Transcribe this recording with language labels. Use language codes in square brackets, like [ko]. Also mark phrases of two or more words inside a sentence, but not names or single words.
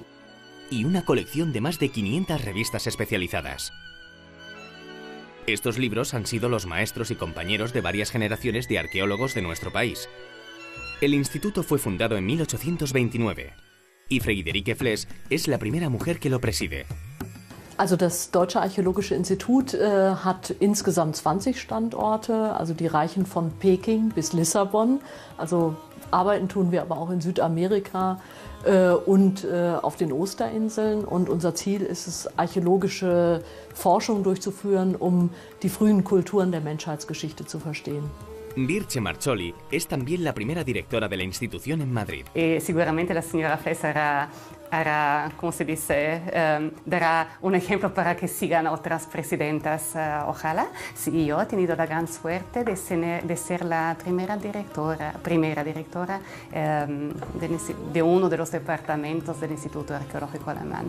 [es] Y una colección de más de 500 revistas especializadas. Estos libros han sido los maestros y compañeros de varias generaciones de arqueólogos de nuestro país. El instituto fue fundado en 1829 y Friederike Flesch es la primera mujer que lo preside. [de] Also das Deutsche Archäologische Institut hat insgesamt 20 Standorte, also die reichen von Peking bis Lissabon. Also arbeiten tun wir aber auch in Südamerika und auf den Osterinseln. Und unser Ziel ist es, archäologische Forschung durchzuführen, um die frühen Kulturen der Menschheitsgeschichte zu verstehen. [es] Birce Marcholi es también la primera directora de la institución en Madrid. [it] Sicuramente la signora [es] Flesch hará, como se dice, dará un ejemplo para que sigan otras presidentas, ojalá. Sí, yo he tenido la gran suerte de ser la primera directora de uno de los departamentos del Instituto Arqueológico Alemán.